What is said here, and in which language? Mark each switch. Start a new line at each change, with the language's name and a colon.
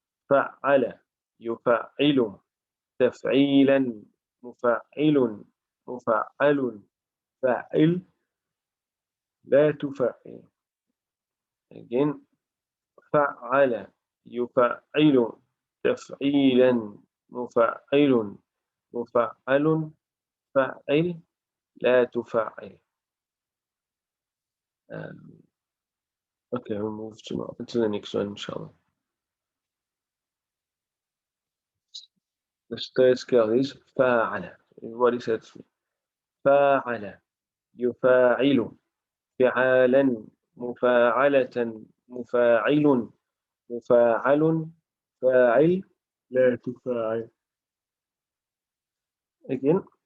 Arabic: فعل يفعل تفعيلا مفعل مفعل فاعل لا تفعل.
English: Again.
Arabic: فعل يفعل تفعيلا مفعل مفعل فاعل لا تفعل.
English: Okay, we'll move to the next one, inshallah. The third scale is فاعل. Everybody says
Arabic: فاعل يفاعل فعالا مفاعلة مفاعل مفاعل فاعل لا تفاعل.
English: Again.